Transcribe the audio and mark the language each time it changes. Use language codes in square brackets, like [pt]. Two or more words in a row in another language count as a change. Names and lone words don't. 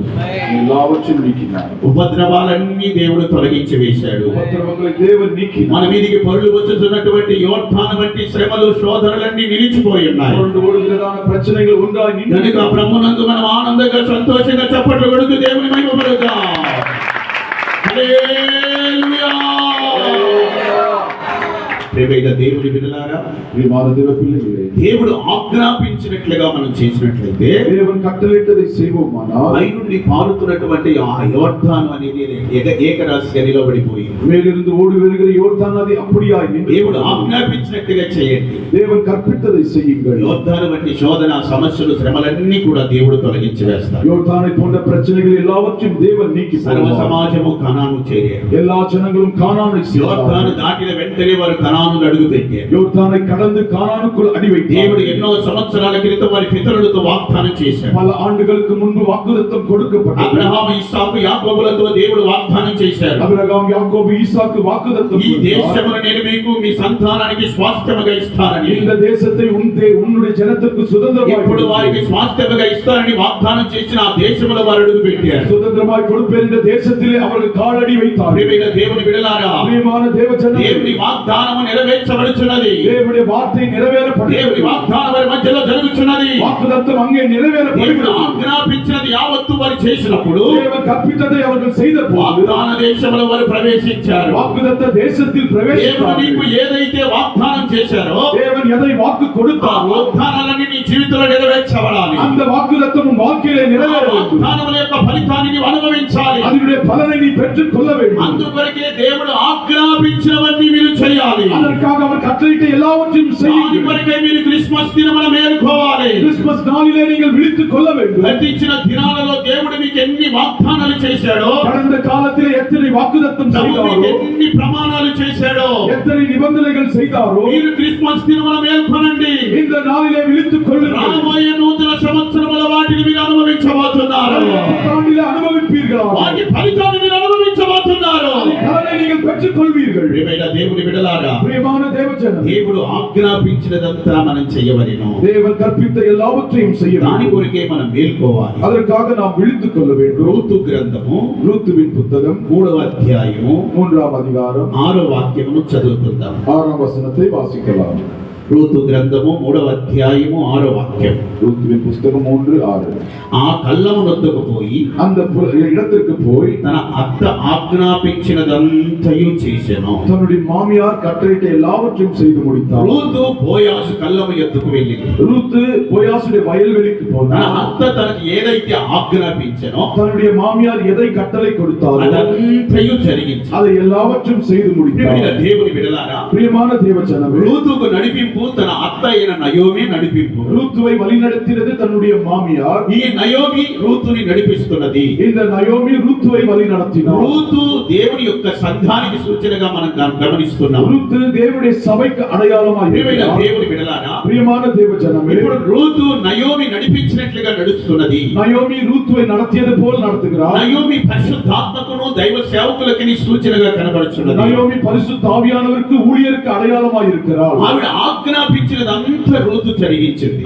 [ta] எல்லாவற்றையும் நீக்கினார். [te] ఉపద్రవాలన్నీ దేవుడు తొలగించి వేశాడు. [ta] ఉపద్రవங்களை தேவன் நீக்கினார். [te] మన మీదికి పొరులు వచ్చుతున్నటువంటి యోర్దాను వంటి శ్రమలు శోధనలన్నీ నిలిచిపోయి ఉన్నాయి. [ta] புரண்டு ஓடுகிறதான பிரச்சனைகள் ஒன்றாய் நின்று [te] కనుక ప్రభునందు మనం ఆనందంగా సంతోషంగా చప్పట్లు కొడుతూ దేవుని మహిమపరుద్దాం. హల్లెలూయా. ప్రియమైన దేవుని బిడ్డలారా, [ta] பிரியமான தேவ பிள்ளைகளே, [te] దేవుడు ఆజ్ఞాపించినట్లుగా మనం చేసినట్లయితే [ta] தேவன் கட்டளையிட்டதை செய்வோமானால் [te] పైనుండి పారుతున్నటువంటి ఆ యోర్దాను అనేది ఏకరాశిగా నిలబడిపోయింది. [ta] மேலிருந்து ஓடி வருகிற யோர்தான் நதி அப்படியாய் நின்று [te] దేవుడు ఆజ్ఞాపించినట్టుగా చేయండి. [ta] தேவன் கற்பித்ததை செய்யுங்கள். [te] యోర్దాను వంటి శోధన సమస్యలు శ్రమలన్నీ కూడా దేవుడు తొలగించి వేస్తాడు. [ta] யோர்தானை போன்ற பிரச்சனைகள் எல்லாவற்றையும் தேவன் நீக்கி [te] సర్వ [ta] போடுவார். [te] సమాజము కనాను చేరారు. [ta] எல்லா ஜனங்களும் கானானை [te] యోర్దాను దాటిన వెంటనే వారు కనాను అడుగు పెట్టారు. [ta] யோர்தானை கடந்து கானானுக்குள் அடி [te] దేవుడు [ta] வைத்தார். [te] ఎన్నో సంవత్సరాల క్రితం వారి పితరులతో వాగ్దానం చేశాడు. [ta] பல ஆண்டுகளுக்கு முன்பு வாக்குத்தத்தம் கொடுக்கப்பட்டது. [te] అబ్రహాము ఇస్సాకు యాకోబులతో దేవుడు వాగ్దానం చేశాడు. [ta] அபிரகாம் யாக்கோபு ஈசாக்கு வாக்குத்தத்தம் [te] ఈ [ta] கொடுத்தார். [te] దేశమును నేను మీకు మీ సంతానానికి స్వాస్థ్యముగా ఇస్తానని. [ta] இந்த தேசத்தை உன்னுடைய ஜனத்திற்கு [te] ఇప్పుడు వారికి [ta] சுதந்திரமாய் [te] స్వాస్థ్యముగా ఇస్తానని వాగ్దానం చేసిన ఆ దేశంలో వారు అడుగు పెట్టారు. [ta] சுதந்திரமாய் கொடுப்பேன் இந்த தேசத்திலே அவர்கள் காலடி வைத்தார். [te] ప్రియమైన దేవుని బిడ్డలారా, [ta] பிரியமான தேவ ஜனமே, [te] దేవుని వాగ్దానము నెరవేర్చబడుచున్నది. [ta] தேவனுடைய வார்த்தை [te] దేవుని [ta] நிறைவேறப்படுகிறது. [te] వాగ్దానం వారి మధ్యలో జరుగుతున్నది. [ta] வாக்குத்தத்தம் அங்கே [te] దేవుడు [ta] நிறைவேறப்படுகிறது. [te] ఆజ్ఞాపించినది యావత్తు వారు చేసినప్పుడు [ta] தேவன் கற்பித்ததை அவர்கள் செய்த போது [te] వాగ్దాన దేశంలో వారు ప్రవేశించారు. [ta] வாக்குத்தத்த தேசத்தில் [te] దేవుడు [ta] பிரவேசித்தார்கள். [te] నీకు ఏదైతే వాగ్దానం చేశారో [ta] தேவன் எதை வாக்கு [te] ఆ [ta] கொடுத்தாரோ [te] వాగ్దానాలన్నీ నీ జీవితంలో నెరవేర్చబడాలి. [ta] அந்த வாக்குத்தத்தம் உன் வாழ்க்கையிலே [te] ఆ [ta] நிறைவேற வேண்டும். [te] వాగ్దానముల యొక్క ఫలితాన్ని నీవు అనుభవించాలి. [ta] அதனுடைய பலனை நீ பெற்றுக் கொள்ள வேண்டும். [te] అందుకొరకే దేవుడు ఆజ్ఞాపించినవన్నీ మీరు చేయాలి. [ta] அதற்காக அவர் கட்டளையிட்ட எல்லாவற்றையும் [te] దాని [ta] செய்யுங்கள். [te] కొరకే మీరు క్రిస్మస్ దినమున మేలుకోవాలి. [ta] கிறிஸ்துமஸ் நாளிலே நீங்கள் விழித்துக் கொள்ள வேண்டும். [te] గతించిన దినాలలో దేవుడు మీకు ఎన్ని వాగ్దానాలు చేశాడో, [ta] கடந்த காலத்திலே எத்தனை வாக்குத்தத்தம் [te] ప్రభు మీకు [ta] செய்தாரோ, [te] ఎన్ని ప్రమాణాలు చేశాడో, [ta] எத்தனை நிபந்தனைகள் செய்தாரோ, [te] మీరు క్రిస్మస్ దినమున మేల్కొనండి. [ta] இந்த நாளிலே விழித்துக் கொள்ளுங்கள். [te] రాబోయే నూతన సంవత్సరముల వాటిని మీరు అనుభవించబోతున్నారు. [ta] புத்தாண்டிலே அனுபவிப்பீர்களா? [te] వాటి ఫలితాన్ని మీరు అనుభవించబోతున్నారు. [ta] பலனை நீங்கள் பெற்றுக் கொள்வீர்கள். [te] ప్రియమైన దేవుని బిడ్డలారా, [ta] பிரியமான தேவஜனம், [te] దేవుడు ఆజ్ఞాపించినదంతా మనం చేయవలెను. [ta] தேவன் கற்பித்த எல்லாவற்றையும் செய்ய [te] దాని [ta] வேண்டும். [te] కొరకే మనం మేల్కోవాలి. [ta] அதற்காக நாம் விழித்துக் கொள்ள வேண்டும். [te] రూతు గ్రంథము [ta] ரூத்துவின் புத்தகம் [te] 3వ అధ్యాయము [ta] 3ஆம் அதிகாரம் [te] 6వ వాక్యమును చదువుకుందాం. [ta] 6ஆம் வசனத்தை வாசிக்கலாம். [te] రూతు గ్రంథము 3వ అధ్యాయము 6వ వాక్యం. [ta] ரூத்துவின் புஸ்தகம் 3:6. [te] ఆ కళ్ళమునొద్దకు పోయి [ta] அந்த இடத்திற்கு போய் [te] తన అత్త ఆజ్ఞాపించినదంతయు చేసెను. [ta] தன்னுடைய மாமியார் கட்டளையிட்ட எல்லாவற்றையும் செய்து முடித்தார். [te] రూతు బోయాజు కళ్ళము ఎత్తుకు వెళ్ళింది. [ta] ரூத்து போயாசுடைய வயல்வெளிக்கு [te] తన [ta] போனார். [te] అత్త తనకి ఏదైతే ఆజ్ఞాపించెనో [ta] தன்னுடைய மாமியார் எதை கட்டளை கொடுத்தாரோ [te] అదంతయు జరిగించి. [ta] அதை எல்லாவற்றையும் செய்து [te] ప్రియమైన [ta] முடித்தார். [te] దేవుని బిడ్డలారా, [ta] பிரியமான தேவஜனமே, [te] రూతుకు నడిపింపు తన అత్త అయిన నయోమి నడిపింపు. [ta] ரூத்துவை வழிநடத்தினது தன்னுடைய மாமியார். [te] ఈ నయోమి రూతుని నడిపిస్తున్నది. [ta] இந்த நயோமி ரூத்துவை வழிநடத்தினார். [te] రూతు దేవుని యొక్క సంఘానికి సూచనగా మనం గమనిస్తున్నాం. [ta] ரூத்து தேவனுடைய சபைக்கு அடையாளமாக [te] ప్రియమైన [ta] இருக்கிறார். [te] దేవుని బిడ్డలారా, [ta] பிரியமான தேவஜனமே, [te] ఇప్పుడు రూతు నయోమి నడిపించినట్లుగా నడుస్తున్నది. [ta] நயோமி ரூத்துவை நடத்தியது போல் நடத்துகிறார். [te] నయోమి పరిశుద్ధాత్మకును దైవ సేవకులకి సూచనగా కనబడుచున్నది. [ta] நயோமி பரிசுத்த ஆவியானவருக்கு ஊழியருக்கு அடையாளமாக இருக்கிறார். [te] ఆవిడ ఆజ్ఞాపించినదంతా రూతు జరిగించింది.